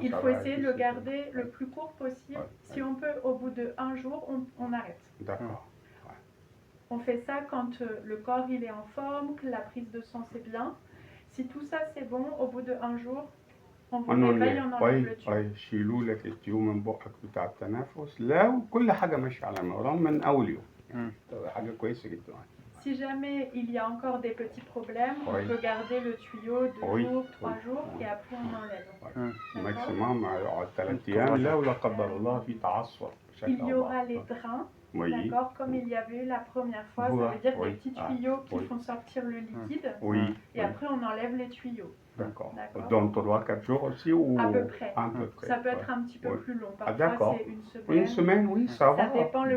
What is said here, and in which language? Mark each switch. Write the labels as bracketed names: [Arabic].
[French] il faut essayer de le garder le plus court possible. Si on peut, au bout de 1 jour, on arrête. D'accord. On fait ça quand le corps il est en forme, que la prise de sang c'est bien. Si tout ça c'est bon, au bout de 1 jour, on vous réveille, on enlève le tuyau. [Arabic] يشيلوا لك التيوب من بقك بتاع التنفس لو كل حاجة ماشية على نوران من أول يوم. حاجة كويسة جدا. [French] Si jamais il y a encore des petits problèmes, on peut garder le tuyau 2 jours, 3 jours et après on enlève. [Arabic] Maximum 3 أيام لا ولا قدر الله في تعثر. [French] Il y aura les drains Oui. D'accord, comme il y avait eu la première fois, ça veut dire des petits tuyaux qui oui. font sortir le liquide. Oui. Et après, on enlève les tuyaux. D'accord. D'accord. Dans 3-4 jours aussi ou À peu près. À peu près. Ça peut être un petit peu plus long. Parfois, d'accord. c'est une semaine. Une semaine, oui, ça va. Ça dépend le